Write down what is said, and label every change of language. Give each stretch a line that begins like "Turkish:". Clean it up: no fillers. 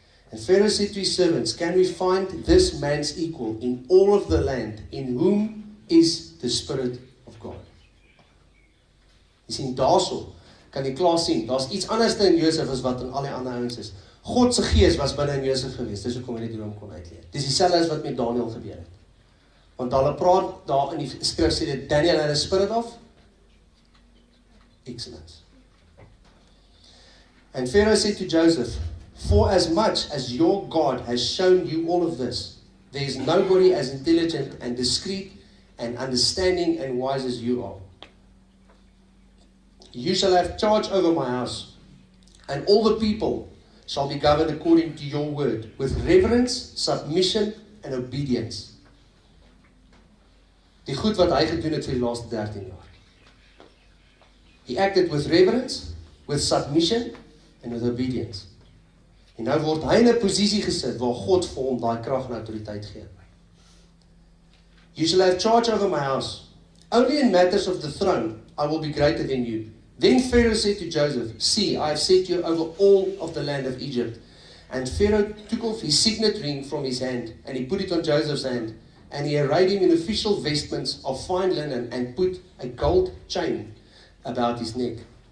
English: And Pharaoh said to his servants, can we find this man's equal in all of the land, in whom is the Spirit of God?
Afrikaans: Jy sien, daarso kan jy klaar sien, daar's iets anders in Josef as wat in al die ander ouens is. God se gees was binne in Josef gewees, dis hoekom hy die droom kon uitleef. Dis dieselfde as wat met Daniel gebeur het. Want hulle praat daar in die skrif sê dit, Daniel
English: had a spirit of excellence. And Pharaoh said to Joseph, for as much as your God has shown you all of this, there is nobody as intelligent and discreet and understanding and wise as you are. You shall have charge over my house, and all the people shall be governed according to your word, with reverence, submission, and obedience.
Afrikaans: Die goed wat hy gedoen het vir die laaste 13 jaar.
English: He acted with reverence, with submission, and with obedience.
Afrikaans: En nou word hy in 'n posisie gesit waar God vir hom daai krag en autoriteit gee.
English: You shall have charge over my house. Only in matters of the throne I will be greater than you. Then Pharaoh said to Joseph, see, I have set you over all of the land of Egypt. And Pharaoh took off his signet ring from his hand, and he put it on Joseph's hand, and he arrayed him in official vestments of fine linen, and put a gold chain about his neck.